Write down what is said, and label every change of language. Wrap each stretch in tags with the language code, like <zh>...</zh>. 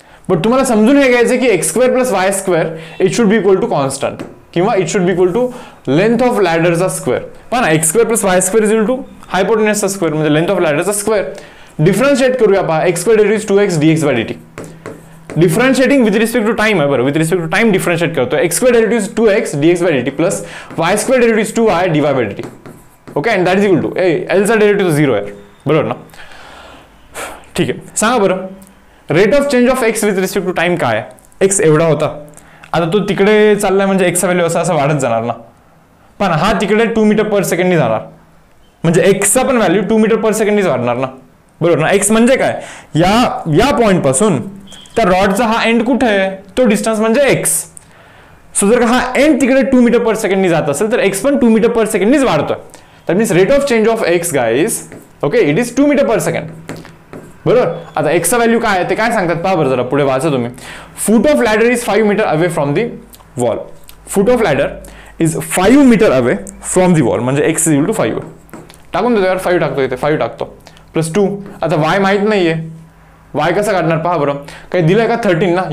<mr>But तुम्हाला समजून हे घ्यायचं की</mr> <en>x² plus y² it should be equal to constant, किंवा it should be equal to length of लॅडरचा square. पहा ना, x² plus y² is equal to हायपोटेनसचा square म्हणजे length of लॅडरचा square. Differentiate करूया पहा, x² derivative 2x dx/dt. Differentiating with respect to time आहे, बरं. With respect to time differentiate करतो. x² derivative 2x dx/dt plus y² derivative 2y dy/dt. Okay, and that is equal to L चा derivative 0 आहे,</en> <mr>बरोबर ना. ठीक आहे, सांगा बरं</mr> <en>Rate of change of x with respect to time काय?</en> <mr>एक्स एवढा होता, आता तो तिकडे चाललाय म्हणजे एक्सचा व्हॅल्यू असं वाढत जाणार ना. पण हा तिकडे 2 मीटर पर सेकंडनी जाणार, म्हणजे एक्सचा पण व्हॅल्यू 2 मीटर पर सेकंडनीच वाढणार ना, बरोबर ना. एक्स म्हणजे काय, या पॉइंट पासून त्या रॉडचा हा एंड कुठे आहे तो डिस्टन्स म्हणजे एक्स. सो जर हा एंड तिकडे 2 मीटर पर सेकंडनी जात असेल तर एक्स पण 2 मीटर पर सेकंडनीच वाढतोय.</mr> <en>That means rate of change of x guys, okay, it is 2 metre per second.</en> <mr>बरोबर. आता एक्सचा व्हॅल्यू काय आहे ते काय सांगतात पहा बरं, जरा पुढे वाचा तुम्ही.</mr> <en>Foot of ladder is 5 metre away from the wall. Foot of ladder is 5 metre away from the wall, म्हणजे x is equal to 5.</en> <mr>टाकून देतो यार, 5 टाकतो इथे, 5 टाकतो प्लस 2. आता वाय माहित नाहीये, वाय कसा काढणार पहा बरं. काही दिलंय का 13 ना.</mr>